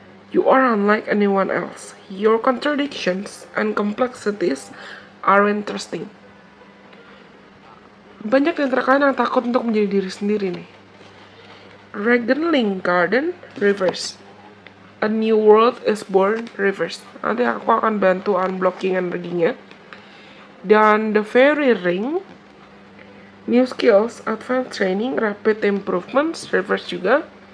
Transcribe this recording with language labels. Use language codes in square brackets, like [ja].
[en] You are unlike anyone else. Your contradictions and complexities are interesting. [id] Banyak yang kalian yang takut untuk menjadi diri sendiri nih. [en] Dragon Link Garden reverse. A new world is born reverse. [id] Nanti aku akan bantu unblocking energinya. Dan [en] the fairy ring, new skills, advanced training, rapid improvements reverse [id] juga.